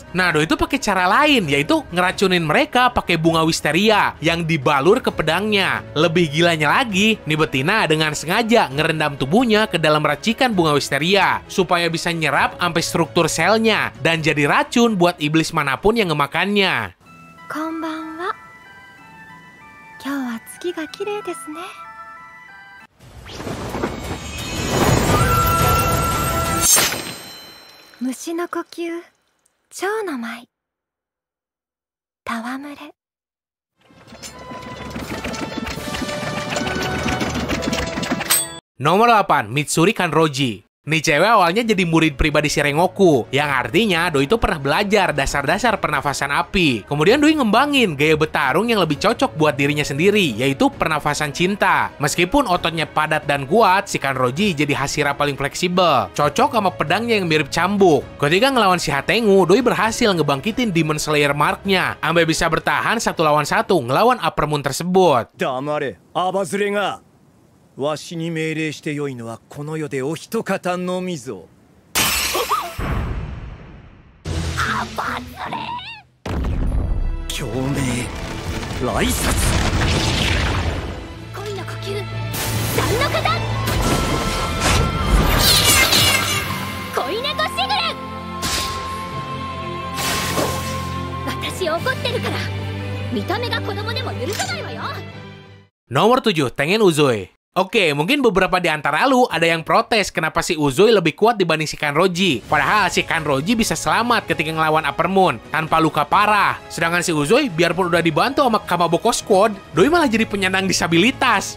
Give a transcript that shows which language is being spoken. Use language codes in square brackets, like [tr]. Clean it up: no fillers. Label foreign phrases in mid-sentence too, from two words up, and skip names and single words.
[id] Nah, Doi itu pakai cara lain, yaitu ngeracunin mereka pakai bunga wisteria yang dibalur ke pedangnya. Lebih gilanya lagi, nih betina dengan sengaja ngerendam tubuhnya ke dalam racikan bunga wisteria supaya bisa nyerap sampai struktur selnya dan jadi racun buat iblis manapun yang ngemakannya. [ja] Konbanwa. 今日は月が綺麗ですね. 蟲の呼吸、蝶の舞. Tawamure. [id] Nomor 8, Mitsuri Kanroji. Nih cewek awalnya jadi murid pribadi si Rengoku, yang artinya Doi itu pernah belajar dasar-dasar pernafasan api. Kemudian Doi ngembangin gaya bertarung yang lebih cocok buat dirinya sendiri, yaitu pernafasan cinta. Meskipun ototnya padat dan kuat, si Kanroji jadi Hashira paling fleksibel, cocok sama pedangnya yang mirip cambuk. Ketika ngelawan si Hatengu, Doi berhasil ngebangkitin Demon Slayer Mark-nya, sampai bisa bertahan 1 lawan 1 ngelawan Upper Moon tersebut. [ja] 黙れ、阿婆擦れが. わしに命令してよいのはこの世でお一方のみぞ。アバズレ。共鳴、来殺。恋の呼吸、三の型。恋猫しぐれ。私怒ってるから。見た目が子供でも許さないわよ。 [id] Nomor 7, Tengen Uzui. Oke, mungkin beberapa di antara lu ada yang protes kenapa si Uzui lebih kuat dibanding si Kanroji. Padahal si Kanroji bisa selamat ketika ngelawan Upper Moon tanpa luka parah. Sedangkan si Uzui biarpun udah dibantu sama Kamaboko Squad, Doi malah jadi penyandang disabilitas.